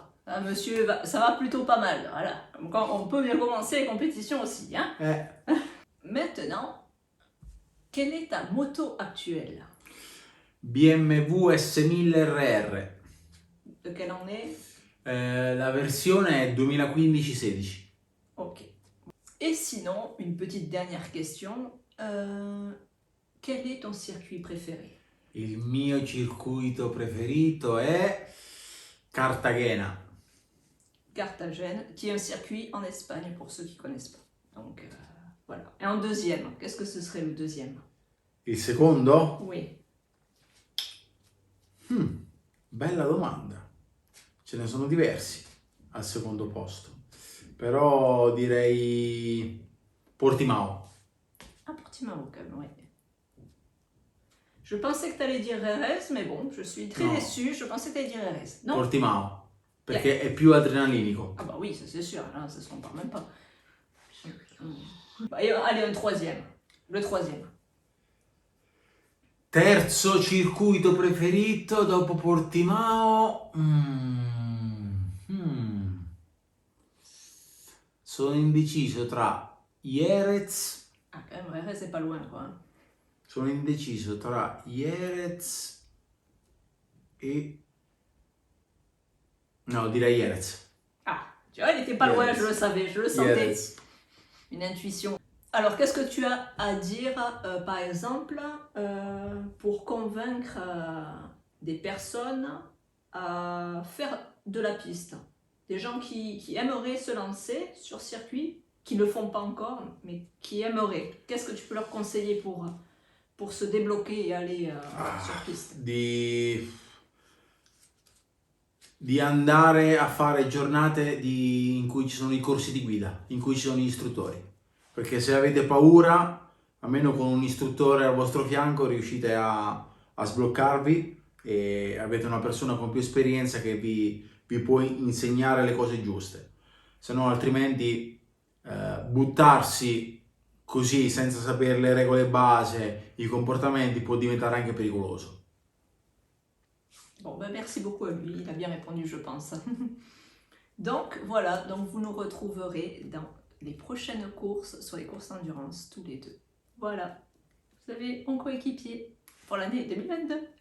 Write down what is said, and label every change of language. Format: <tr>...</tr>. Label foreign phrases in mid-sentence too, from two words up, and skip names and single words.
<fr>Ah, monsieur, ça va plutôt pas mal. Voilà. On peut bien commencer les compétitions aussi. Hein. Maintenant, quelle est ta moto actuelle? BMW S1000 RR. De quelle année?</fr> <it>La versione è 2015-16.</it> <fr>Ok. Et sinon, une petite dernière question. Quel est ton circuit préféré?</fr> <it>Il mio circuito preferito è Cartagena.</it> <fr>Cartagena, qui est un circuit en Espagne pour ceux qui ne connaissent pas. Donc voilà. Et en deuxième, qu'est-ce que ce serait le deuxième?</fr> <it>Il secondo?</it> <fr>Oui.</fr> <it>Bella domanda. Ce ne sono diversi al secondo posto. Però direi Portimao.</it> <fr>Ah, Portimao quand même, oui. Je pensais que tu allais dire Jerez, mais bon, je suis très déçue. Je pensais que tu allais dire Jerez. Non?</fr> <it>Portimao. Perché è più adrenalinico.</it> <fr>Ah bah oui, ça c'est sûr, là, ça se compare même pas. Allez, un troisième. Le troisième.</fr> <it>Terzo circuito preferito dopo Portimao. Sono indeciso tra Jerez.</it> <fr>Ah, quand même, Jerez c'est pas loin, quoi.</fr> <it>Sono indeciso tra Jerez e... No, direi Jerez.</it> <fr>Ah, tu vois, il était pas loin, je le savais, je le sentais. Jerez. Une intuition. Alors, qu'est-ce que tu as à dire, par exemple, pour convaincre des personnes à faire de la piste? Des gens qui aimeraient se lancer sur circuit, qui ne le font pas encore, mais qui aimeraient. Qu'est-ce que tu peux leur conseiller pour se débloquer et aller sur piste?</fr> <it>Di andare a fare giornate in cui ci sono i corsi di guida, in cui ci sono gli istruttori. Perché se avete paura, almeno con un istruttore al vostro fianco riuscite a sbloccarvi e avete una persona con più esperienza che vi può insegnare le cose giuste. Se no, altrimenti buttarsi così senza sapere le regole base, i comportamenti, può diventare anche pericoloso.</it> <fr>Bon, ben merci beaucoup à lui, il a bien répondu, je pense. Donc voilà, donc vous nous retrouverez dans les prochaines courses, sur les courses d'endurance, tous les deux. Voilà, vous avez mon coéquipier pour l'année 2022.</fr>